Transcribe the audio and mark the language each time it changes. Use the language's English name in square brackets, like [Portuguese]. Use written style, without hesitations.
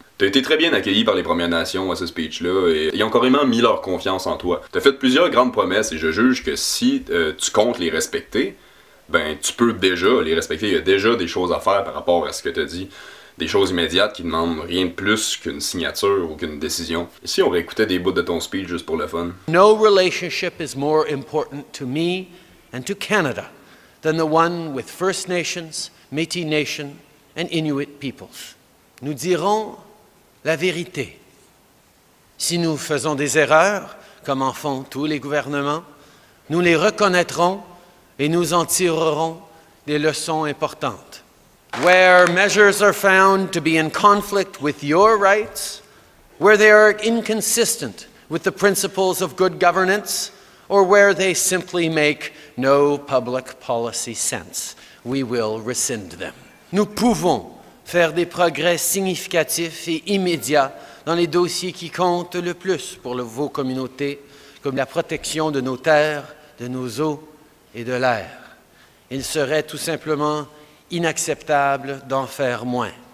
[French] T'as été très bien accueilli par les Premières Nations à ce speech-là et ils ont carrément mis leur confiance en toi. T'as fait plusieurs grandes promesses et je juge que si tu comptes les respecter, ben tu peux déjà les respecter. Il y a déjà des choses à faire par rapport à ce que t'as dit. Des choses immédiates qui demandent rien de plus qu'une signature ou qu'une décision. Et si on réécoutait des bouts de ton speech juste pour le fun? [English] No relationship is more important to me and to Canada than the one with First Nations, Métis Nation and Inuit peoples. [French] Nous dirons la vérité. Si nous faisons des erreurs, comme en font tous les gouvernements, nous les reconnaîtrons et nous en tirerons des leçons importantes. [English] Where measures are found to be in conflict with your rights, where they are inconsistent with the principles of good governance, or where they simply make no public policy sense, we will rescind them. [French] Nous pouvons faire des progrès significatifs et immédiats dans les dossiers qui comptent le plus pour vos communautés, comme la protection de nos terres, de nos eaux et de l'air. Il serait tout simplement inacceptable d'en faire moins.